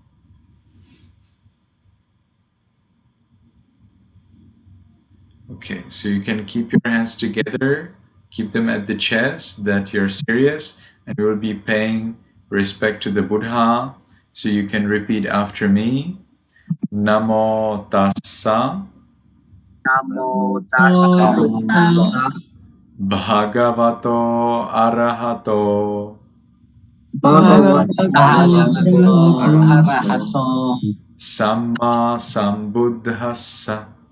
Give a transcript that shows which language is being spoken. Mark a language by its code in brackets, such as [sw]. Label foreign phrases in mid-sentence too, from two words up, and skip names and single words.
[en] Okay, so you can keep your hands together, keep them at the chest, that you're serious, and you will be paying respect to the Buddha. So you can repeat after me. [pi] Namo tassa Namo tassa bhagavato arahato bhagavato arahato samma sambuddhassa.